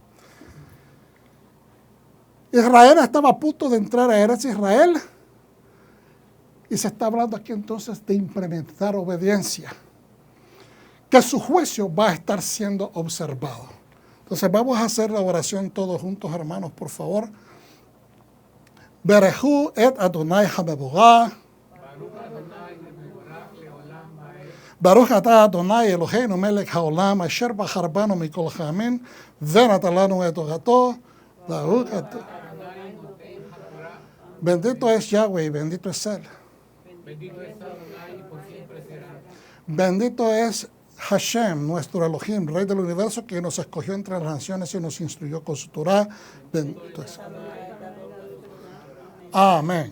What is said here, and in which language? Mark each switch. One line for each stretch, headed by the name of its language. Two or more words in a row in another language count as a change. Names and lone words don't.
Spanish: Israel estaba a punto de entrar a Eretz Israel, y se está hablando aquí entonces de implementar obediencia, que su juicio va a estar siendo observado. Entonces vamos a hacer la oración todos juntos, hermanos, por favor.
Hebrew: ברכו את ה׳ המבורך. ברוך אתה ה׳ אלוהינו מלך העולם אשר בחר בנו מכל העמים ונתן לנו את תורתו.
Spanish: Bendito es Yahweh y bendito es Él. Bendito es Hashem, nuestro Elohim, Rey del universo, que nos escogió entre las naciones y nos instruyó con su Torah. Bendito es. Amén.